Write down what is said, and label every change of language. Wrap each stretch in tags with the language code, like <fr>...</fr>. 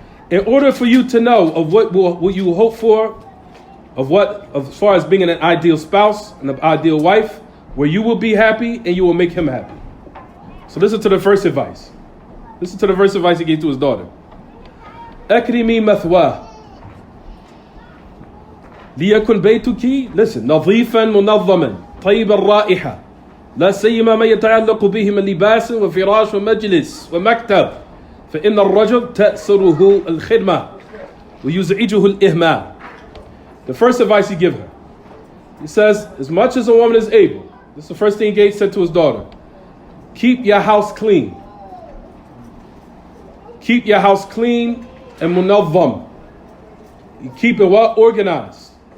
<en>In order for you to know of what you hope for, as far as being an ideal spouse and an ideal wife, where you will be happy and you will make him happy. So listen to the first advice. Listen to the first advice he gave to his daughter.</en> <ar>أكرمي مثواه ليكن بيتك</ar> <en>listen</en> <ar>نظيفا منظما طيب الرائحة لا سيما ما يتعلق به من لباس وفراش ومجلس ومكتب فإن الرجل تأسره الخدمة ويزعجه الإهمال.</ar> <en>The first advice he gives her, he says, as much as a woman is able, this is the first thing Gates said to his daughter, keep your house clean. Keep your house clean and munawwam. You keep it well organized.</en>